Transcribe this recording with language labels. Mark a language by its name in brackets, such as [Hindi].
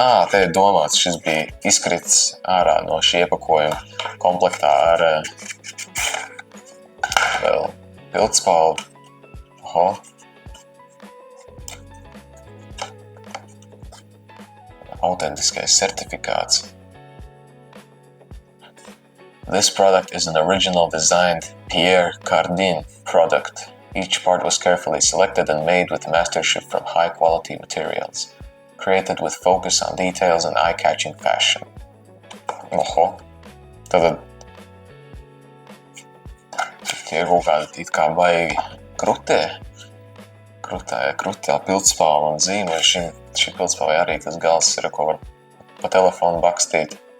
[Latvian] Te ir domāts, šis bija izkrits ārā no šī iepakojuma komplektā ar vēl pildspalvu. Autentiskais certifikāts. [English] This product is an original designed Pierre Cardin product. Each part was carefully selected and made with mastership from high-quality materials, created with focus on details and eye-catching fashion. [Latvian] Tad tie ir kaut kādi it kā baigi krutā pildspalva un zīme. Šī pildspalva arī tas gals ir, ko var pa telefonu bakstīt.